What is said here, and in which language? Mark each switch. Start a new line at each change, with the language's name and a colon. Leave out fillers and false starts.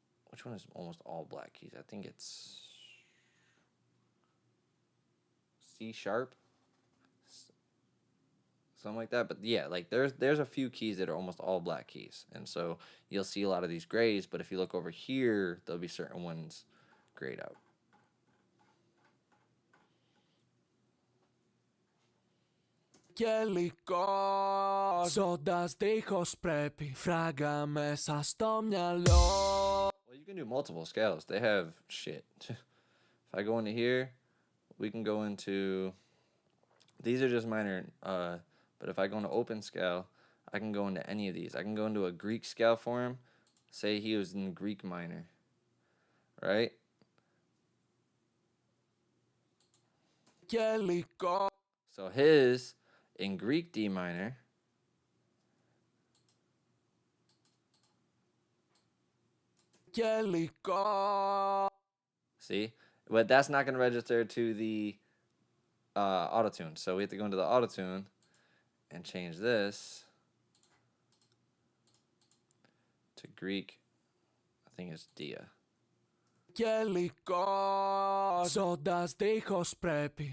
English: Which one is almost all black keys? I think it's C sharp, something like that. But yeah, like there's a few keys that are almost all black keys, and so you'll see a lot of these grays, but if you look over here, there'll be certain ones grayed out.
Greek: Και υλικό, ζώντας δίχως πρέπει. Φράγκα μέσα στο μυαλό.
English: Well, you can do multiple scales. They have shit. If I go into here, we can go into, these are just minor, but if I go into open scale, I can go into any of these. I can go into a Greek scale for him. Say he was in Greek minor, right?
Greek: Και υλικό.
English: So his in Greek D minor.
Greek: Και υλικό.
English: See? But that's not going to register to the auto-tune. So we have to go into the auto-tune and change this to Greek, I think it's Dia.
Greek: Γελικός, ζώντας δίχως πρέπει.